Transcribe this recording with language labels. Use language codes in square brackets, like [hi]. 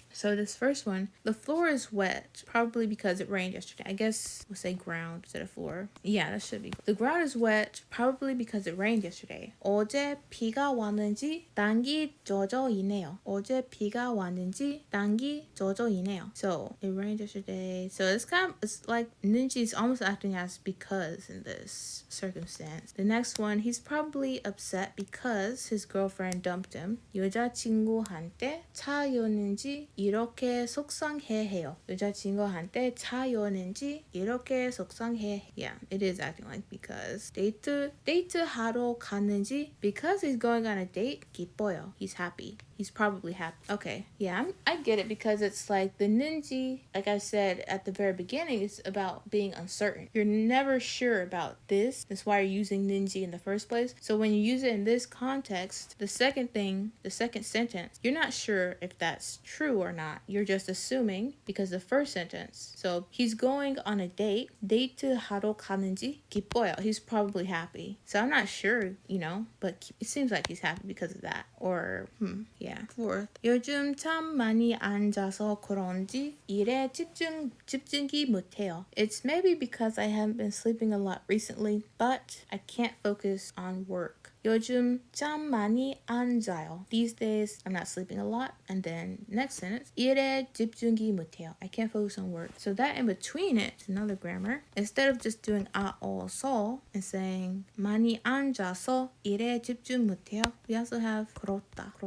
[en] So this first one, the floor is wet, probably because it rained yesterday. I guess we'll say ground instead of floor. Yeah, that should be. The ground is wet, probably because it rained yesterday. [ko] 어제 비가 왔는지 땅이 젖어있네요. 어제 비가 왔는지 땅이 젖어있네요. [en] So it rained yesterday. So it's like 는지 is almost acting as because in this circumstance. The next one, he's probably upset because his girlfriend dumped him. [ko] 여자친구한테 차였는지 이렇게 속상해해요. 여자친구한테 차였는지 이렇게 속상해. [en] Yeah, it is acting like because. [ko] 데이트하러 갔는지 [en] because he's going on a date. [ko] 기뻐요. [en] He's happy. He's probably happy. Okay, yeah, I get it because it's like the ninji, like I said at the very beginning, it's about being uncertain. You're never sure about this. That's why you're using ninji in the first place. So when you use it in this context, the second sentence, you're not sure if that's true or not. You're just assuming because the first sentence. So he's going on a date. [ko] 데이트하러 가는지 기뻐요. [en] He's probably happy. So I'm not sure, but it seems like he's happy because of that. Or, yeah. [ko] Fourth, 요즘 참 많이 앉아서 그런지 일에 집중이 못해요. [en] It's maybe because I haven't been sleeping a lot recently, but I can't focus on work. [ko] 요즘 참 많이 안 자요. [en] These days, I'm not sleeping a lot. And then next sentence, [ko] 일에 집중이 못해요. [en] I can't focus on work. So that in between it is another grammar. Instead of just doing 서 and saying [ko] 많이 안 자서 일에 집중 못해요, [en] we also have 그렇다.